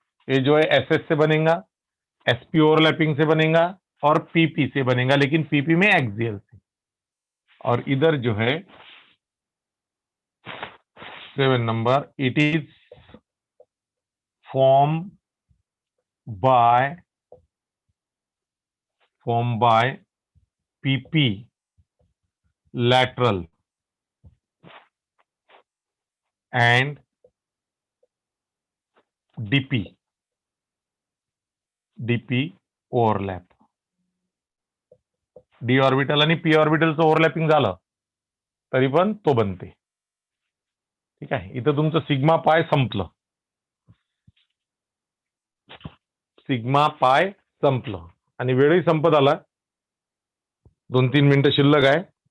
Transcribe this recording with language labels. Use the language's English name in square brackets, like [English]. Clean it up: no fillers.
[Hindi] ये जो है SS से बनेगा, SP ओवरलैपिंग से बनेगा और PP से बनेगा, लेकिन PP में एक्सियल से। और इधर जो है 7 number, [English] It is form by formed by PP lateral and DP overlap. [Marathi] D orbital आणि पी ऑर्बिटलचं ओव्हरलॅपिंग झालं तरी पण तो बनते. ठीक आहे, इथं तुमचं सिग्मा पाय संपलं. सिग्मा पाय संपलं आणि वेळही संपत आला. 2-3 मिनिटं शिल्लक आहे.